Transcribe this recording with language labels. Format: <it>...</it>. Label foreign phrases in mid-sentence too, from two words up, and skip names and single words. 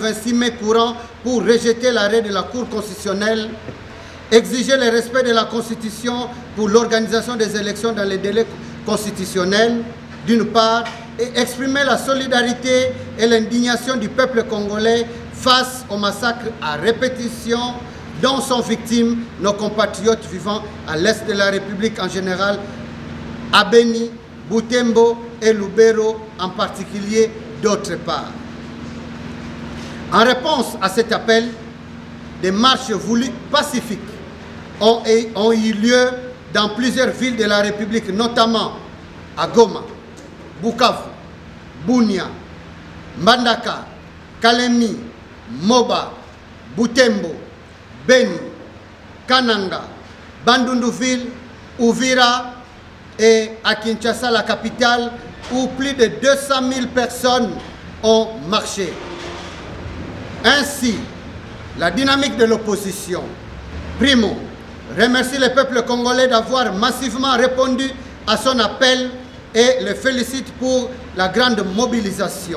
<fr>26 mai courant pour rejeter l'arrêt de la Cour constitutionnelle, exiger le respect de la Constitution pour l'organisation des élections dans les délais constitutionnels, d'une part, et exprimer la solidarité et l'indignation du peuple congolais face au massacre à répétition dont sont victimes nos compatriotes vivant à l'est de la République en général, à Beni, Butembo et Lubero en particulier d'autre part. En réponse à cet appel, des marches voulues pacifiques ont eu lieu dans plusieurs villes de la République, notamment à Goma, Bukavu, Bunia, Mbandaka, Kalemi, Moba, Butembo, Beni, Kananga, Bandundu-Ville, Uvira et à Kinshasa, la capitale, où plus de 200 000 personnes ont marché. Ainsi, la dynamique de l'opposition, primo, remercie le peuple congolais d'avoir massivement répondu à son appel et le félicite pour la grande mobilisation.</fr>